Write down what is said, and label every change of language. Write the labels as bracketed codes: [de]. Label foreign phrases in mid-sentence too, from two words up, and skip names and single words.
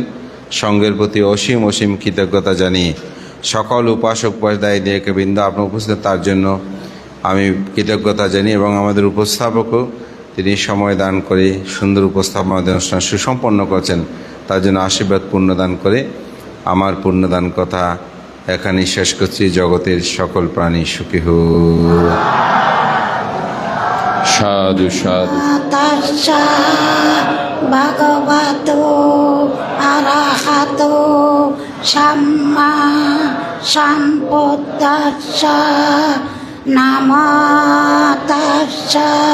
[bn] সংঘের প্রতি অসীম অসীম কৃতজ্ঞতা জানিয়ে সকল উপাসক উপাসদায়ীদেরকে বৃন্দ আপনার উপস্থিত তার জন্য আমি কৃতজ্ঞতা জানি, এবং আমাদের উপস্থাপকও তিনি সময় দান করে সুন্দর উপস্থাপন আমাদের অনুষ্ঠান সুসম্পন্ন করেছেন, তার জন্য আশীর্বাদ পুণ্যদান করে আমার পুণ্যদান কথা এখানেই শেষ করছি। জগতের সকল প্রাণী সুখী হোক। সাধু সাধু। [pi] ভগবতো আরহাতো সাম্মা সম্বুদ্ধাস্সা নমো তাস্সা